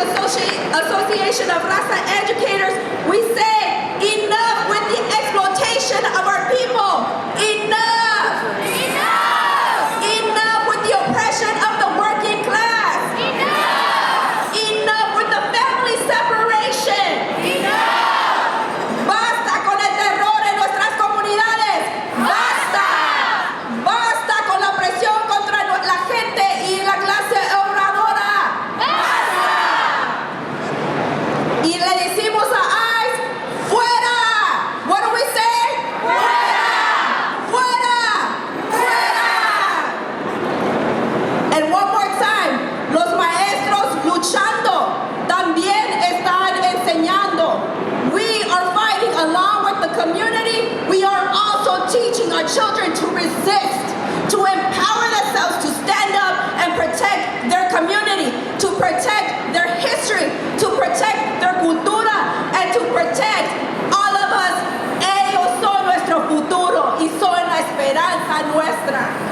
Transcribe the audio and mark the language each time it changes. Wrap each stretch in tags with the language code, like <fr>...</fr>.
<en>Association of Raza Educators, we say enough with the exploitation of our people. Enough! Enough! Enough with the oppression of the working class. Enough! Enough with the family separation. Enough!</en> <es>Basta con el terror en nuestras comunidades. Basta! Basta con la presión contra la gente y la clase obradora. Basta! Y le decimos a ICE, fuera.</es> <en>What do we say?</en> <es>Fuera. Fuera. Fuera.</es> <en>And one more time,</en> <es>los maestros luchando también están enseñando.</es> <en>We are fighting along with the community. We are also teaching our children to resist, to empower themselves, to stand up and protect their community, to protect their history, to protect their cultura, and to protect all of us.</en> <es>Ellos son nuestro futuro y son la esperanza nuestra.</es>